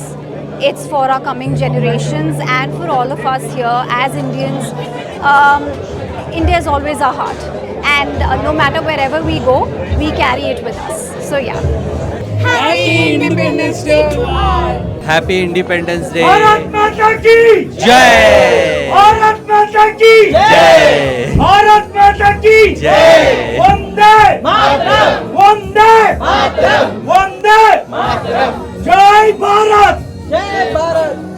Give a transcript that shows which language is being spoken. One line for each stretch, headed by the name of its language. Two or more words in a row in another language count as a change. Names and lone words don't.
English: It's for our coming generations and for all of us here as Indians. India is always our heart, and no matter wherever we go, we carry it with us. So yeah. Happy Independence Day to all. Happy Independence Day.
Hindi: भारत माता की Jai. भारत माता की Jai. भारत माता की Jai. Vande Mataram. Vande Mataram. Vande Mataram. जय भारत. जय भारत.